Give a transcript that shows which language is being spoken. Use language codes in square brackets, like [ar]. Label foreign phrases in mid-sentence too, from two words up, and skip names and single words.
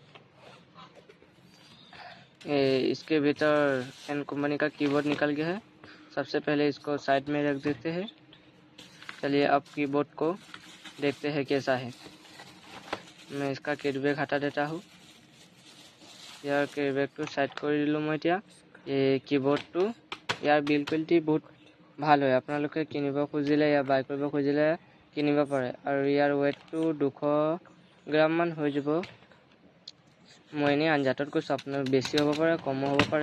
[hi] इसके भीतर एन कंपनी का कीबोर्ड निकल गया है। सबसे पहले इसको साइड में रख देते हैं। चलिए अब कीबोर्ड को देखते हैं कैसा है। मैं इसका किडबैग हटा देता हूँ। [as] यार किडबैगটো साइड কৰি দিলোঁ মই এতিয়া। এই कीबोर्डটো ইয়াৰ [en] build quality [as] বহুত ভাল হয়। আপোনালোকে কিনিব খুজিলে या বাই কৰিব খুজিলে কিনিব পাৰে। আৰু ইয়াৰ ৱেটটো 200 গ্ৰাম মান হৈ যাব। মই এনেই আঞ্জাতত কৈছোঁ, আপোনাৰ বেছি হ'ব পাৰে, কমো হ'ব পাৰে।